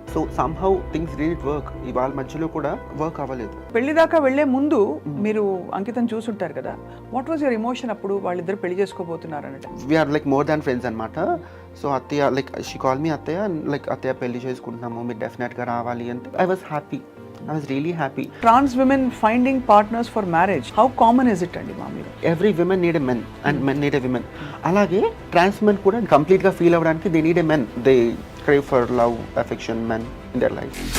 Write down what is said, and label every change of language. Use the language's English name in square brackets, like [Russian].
[English] So somehow things did work. [Telugu] వాళ్ళ మధ్యలో కూడా వర్క్ అవ్వలేదు. పెళ్లి దాకా వెళ్లే ముందు మీరు అంకితం చూసుంటారు కదా, [English] what was your emotion [Telugu] అప్పుడు వాళ్ళిద్దరు పెళ్లి చేసుకోబోతున్నారు అంటే? [English] We're like more than friends అనమాట. So అత్తయ్య like she call me అత్తయ్య, like అత్తయ్య [Telugu] పెళ్లి చేసుకుంటున్నాము, మీరు డెఫినెట్గా రావాలి అంటే [English] I was happy. I was really happy. Trans women finding partners for marriage, how common is it andi మామూలుగా? Every women need a man and men need a women. [Telugu] అలాగే ట్రాన్స్ మెన్ కూడా కంప్లీట్ గా ఫీల్ అవ్వడానికి [English] they need a man. They crave for love, affection, men in their life.